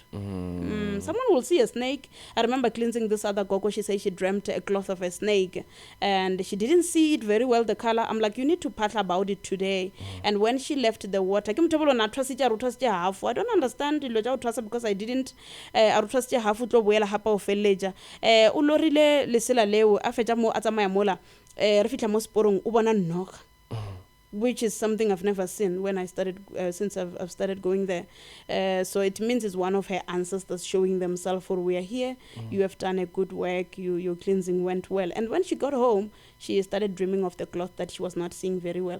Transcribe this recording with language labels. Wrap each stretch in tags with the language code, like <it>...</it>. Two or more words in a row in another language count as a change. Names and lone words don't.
<en>Someone will see a snake. I remember cleansing this other gogo. She said she dreamt a cloth of a snake and she didn't see it very well, the color. I'm like, you need to part about it today. And when she left the water, I don't understand because I didn't</en> <tn>half ulorile lesela leo a fetsa mo a tsamaya mola re fitla mo sporong o bona noga,</tn> <en>which is something I've never seen when I started since I've started going there. So it means it's one of her ancestors showing themselves for we are here. You have done a good work. Your cleansing went well. And when she got home, she started dreaming of the cloth that she was not seeing very well.</en>